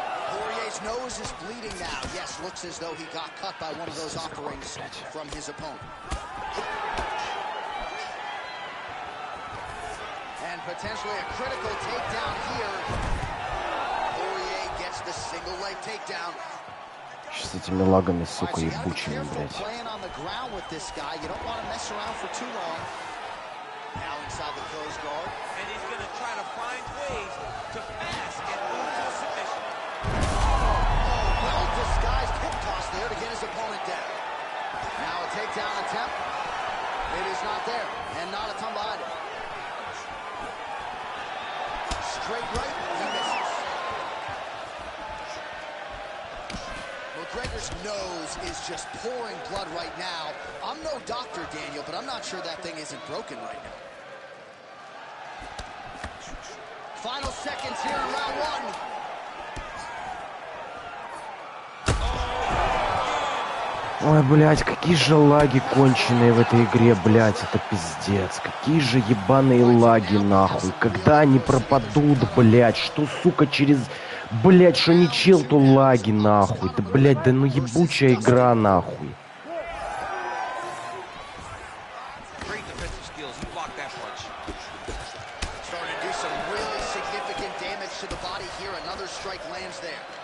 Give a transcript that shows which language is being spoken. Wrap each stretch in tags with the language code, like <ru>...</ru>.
<en>Poirier's nose is bleeding now. Yes, looks as though he got cut by one of those offerings from his opponent. And potentially a critical takedown here. Poirier gets the single leg takedown.</en> <ru>С этими лагами, сука, ебучими, блядь.</ru> <en>Playing on the ground with this guy. You don't want to mess around for too long. Now inside the closed guard. And he's going to try to find ways to mask and move to a submission. Well-disguised hip toss there to get his opponent down. Now a takedown attempt. It is not there, and not a ton behind it. Straight right, he misses. McGregor's nose is just pouring blood right now. I'm no doctor, Daniel, but I'm not sure that thing isn't broken right now. Final seconds here in round one.</en> <ru>Ой, блядь, какие же лаги конченые в этой игре, блядь, это пиздец. Какие же ебаные лаги, нахуй. Когда они пропадут, блядь, что, сука, через... Блядь, что не чел, то лаги, нахуй. Да, блядь, да ну ебучая игра, нахуй.</ru> <en>Great defensive skills. He blocked that punch. Starting to do some really significant damage to the body here. Another strike lands there.</en>